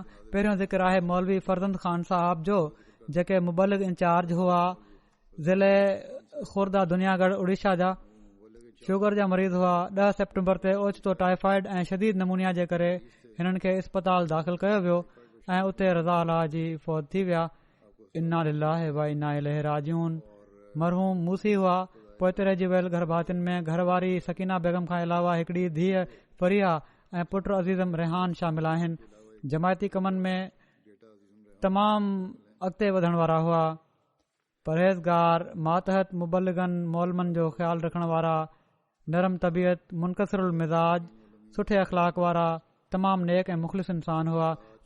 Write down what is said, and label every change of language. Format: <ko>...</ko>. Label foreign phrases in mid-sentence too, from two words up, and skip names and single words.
<sd>पहिरियों ज़िक्र आहे मौलवी फरज़ंद ख़ान साहब जो जेके मुबलिग इंचार्ज हुआ ज़िले खुर्दा दुनियागढ़ उड़ीसा जा। शुगर जा मरीज़ हुआ। 10 सेप्टेम्बर ते ओचितो टाइफाइड ऐं शदीद नमूनिया जे करे हिननि खे इस्पताल दाख़िल कयो वियो ऐं उते रज़ा अलाह जी फ़ौत थी विया।</sd> <ar>إنا لله وإنا إليه راجعون.</ar> <sd>मरहूम मूसी हुआ। पोइ रहिजी वियल घर भातियुनि में घरवारी सकीना बेगम खां अलावा हिकड़ी धीअ फरिया ऐं पुट अज़ीज़म रेहान शामिल आहिनि। जमायती कमनि में तमामु अॻिते वधण वारा हुआ। परहेज़गार, मातहत मुबलिगन मोलमन जो ख़्यालु रखण वारा, नरम तबियत, मुनकसिरुल मिज़ाज, सुठे अख़लाक वारा, तमामु नेक ऐं मुख़लिस इंसान हुआ।</sd>